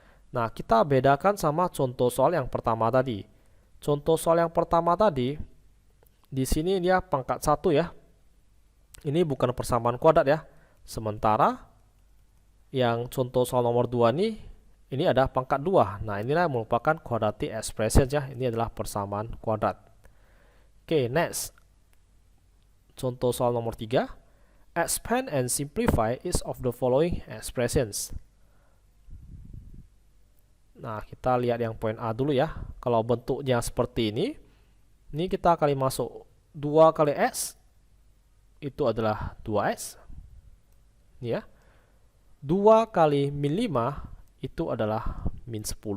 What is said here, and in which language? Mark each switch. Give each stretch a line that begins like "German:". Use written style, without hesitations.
Indonesian: Nah, kita bedakan sama contoh soal yang pertama tadi. Contoh soal yang pertama tadi, di sini dia pangkat 1 ya. Ini bukan persamaan kuadrat ya. Sementara yang contoh soal nomor 2 ini ada pangkat 2. Nah, inilah merupakan quadratic expression ya. Ini adalah persamaan kuadrat. Oke, next. Contoh soal nomor 3.
English: Expand and simplify is of the following expressions.
Indonesian: Nah, kita lihat yang poin A dulu ya. Kalau bentuknya seperti ini kita kali masuk 2 kali S itu adalah 2S. Ini ya. 2 kali min 5 itu adalah min 10.